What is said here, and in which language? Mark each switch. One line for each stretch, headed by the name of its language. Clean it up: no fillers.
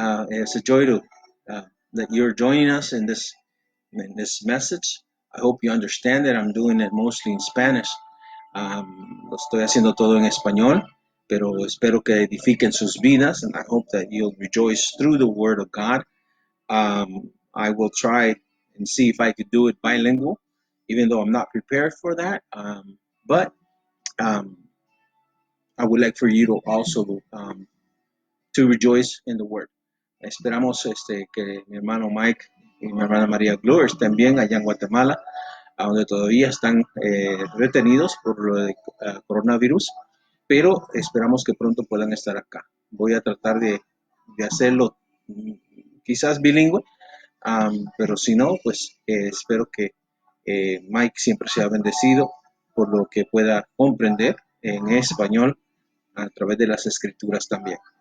English: It's a joy that you're joining us in this message. I hope you understand it. I'm doing it mostly in Spanish.
Spanish: Lo estoy haciendo todo en español, pero espero que edifiquen sus vidas,
English: and I hope that you'll rejoice through the Word of God. I will try and see if I could do it bilingual, even though I'm not prepared for that. But I would like for you to also to rejoice in the Word.
Spanish: Esperamos que mi hermano Mike y mi hermana María Glur estén bien allá en Guatemala, a donde todavía están retenidos por lo de coronavirus, pero esperamos que pronto puedan estar acá. Voy a tratar de hacerlo quizás bilingüe, pero si no, pues espero que Mike siempre sea bendecido por lo que pueda comprender en español a través de las escrituras también.